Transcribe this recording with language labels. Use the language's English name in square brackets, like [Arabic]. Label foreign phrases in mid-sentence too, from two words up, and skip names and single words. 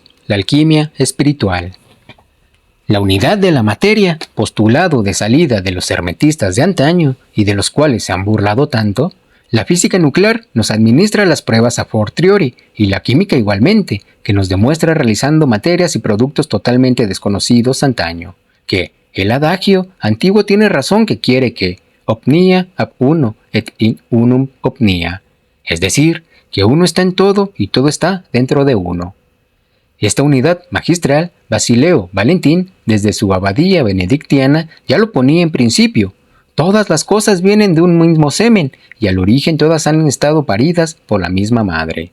[Spanish] La alquimia espiritual. La unidad de la materia, postulado de salida de los hermetistas de antaño y de los cuales se han burlado tanto, la física nuclear nos administra las pruebas [Latin] a fortiori [Spanish] y la química igualmente, que nos demuestra realizando materias y productos totalmente desconocidos antaño, que el adagio antiguo tiene razón que quiere que [Latin] omnia ab uno et in unum omnia, [Spanish] es decir, que uno está en todo y todo está dentro de uno. Esta unidad magistral, Basileo Valentín, desde su abadía benedictiana, ya lo ponía en principio. Todas las cosas vienen de un mismo semen, y al origen todas han estado paridas por la misma madre.